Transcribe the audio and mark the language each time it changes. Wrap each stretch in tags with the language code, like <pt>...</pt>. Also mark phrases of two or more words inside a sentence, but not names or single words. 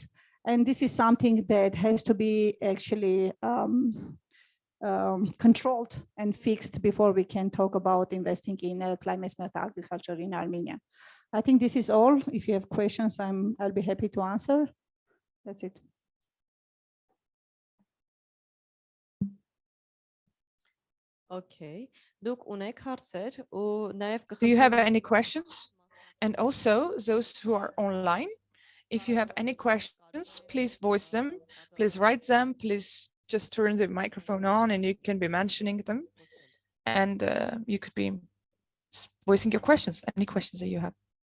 <en>And this is something that has to be actually controlled and fixed before we can talk about investing in climate smart agriculture in Armenia. I think this is all. If you have questions, I'll be happy to answer. That's it. Okay.</en> <hy>Դուք ունեք հարցեր ու նաև</hy> <en>Do you have any questions? And also those who are online, if you have any questions, please voice them, please write them, please just turn the microphone on and you can be mentioning them. And you could be voicing your questions, any questions that you have.</en>